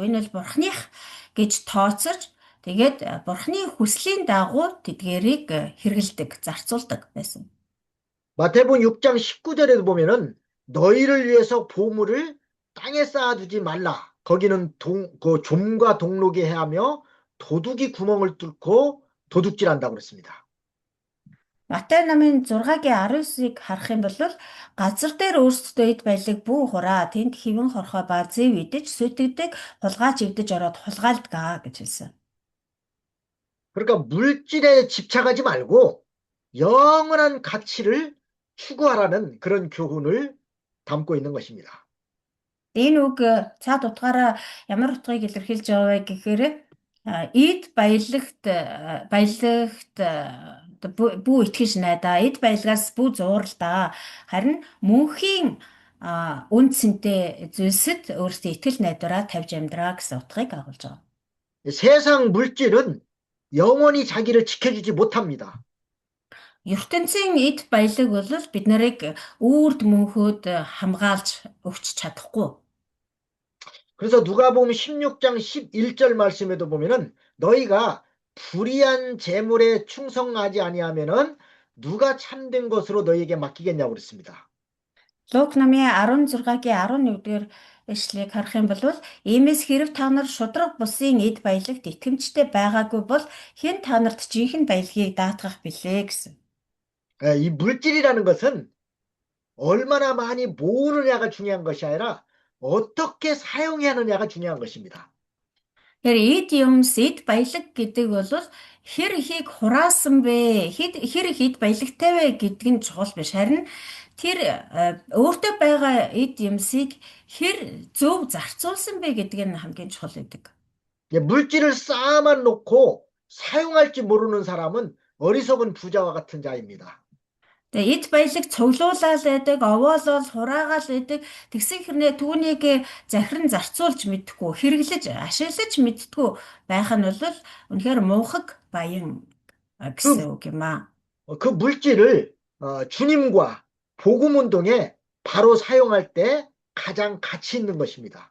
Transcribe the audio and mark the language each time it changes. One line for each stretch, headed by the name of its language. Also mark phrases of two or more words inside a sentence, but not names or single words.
Mongolian: Энэ бол бурхных гэж тооцож тэгээд бурхны хүслийн дагуу тэдгэрийг хэрэгэлдэг, зарцуулдаг байсан.
Korean: 마태복음 6장 19절에도 보면은 너희를 위해서 보물을 땅에 쌓아두지 말라. 거기는 그 좀과 동록이 해하며 도둑이 구멍을 뚫고 도둑질한다고 그랬습니다.
Mongolian: Матай намын 6-гийн 19-ыг харах юм бол газар дээр өөрсдөө эд баялаг бүү хураа тэнд хэвэн хорхоо ба зэв идэж сүтгдэг хулгайч ивдэж ороод хулгайлдгаа гэж хэлсэн.
Korean: 그러니까 물질에 집착하지 말고 영원한 가치를 추구하라는 그런 교훈을 담고 있는 것입니다.
Mongolian: Энэ үг цаад утгаараа ямар утгыг илэрхийлж байгаа вэ гэхээр эд баялагт бүү итгэж найдаа эд баялагаас бүү зууралдаа харин мөнхийн үн цэнтэй зүйлсэд өөрсдөө итгэл найдвараа тавьж амьдраа гэсэн утгыг агуулж байгаа.
Korean: 세상 물질은 영원히 자기를 지켜주지 못합니다.
Mongolian: ертөнцийн эд баялаг бол бид нарыг үрд мөнхөд хамгаалж өгч чадахгүй.
Korean: 그래서 누가복음 16장 11절 말씀에도 보면은 너희가 불의한 재물에 충성하지 아니하면은 누가 참된 것으로 너희에게 맡기겠냐고 그랬습니다.
Mongolian: Лук намын 16-гийн 11-р эшлэгийг харах юм бол иймээс хэрв та нар шудраг бусын эд баялагт итгэмжтэй байгаагүй бол хэн та нарт жинхэнэ баялагийг даатгах билээ гэсэн.
Korean: 이 물질이라는 것은 얼마나 많이 모으느냐가 중요한 것이 아니라 어떻게 사용해야 하느냐가 중요한 것입니다.
Mongolian: Тэгэхээр эд юмс эд баялаг гэдэг бол хэр ихийг хураасан бэ? Хэр их эд баялагтай вэ гэдг нь чухал биш. Харин тэр өөртөө байгаа эд юмсыг хэр зөв зарцуулсан бэ гэдэг нь хамгийн чухал гэдэг.
Korean: 물질을 쌓아만 놓고 사용할지 모르는 사람은 어리석은 부자와 같은 자입니다.
Mongolian: Тэгээ эд баялаг цуглуулаад байдаг, овоолол хураагаал байдаг. Тэгсэн хэрнээ түүнийг захиран зарцуулж мэдхгүй, хэрэглэж, ашиглаж мэддгүй байх нь бол үнэхээр мунхаг баян
Korean: 그,
Mongolian: гэсэн үг юм аа.
Korean: 그 물질을 주님과 복음 운동에 바로 사용할 때 가장 가치 있는 것입니다.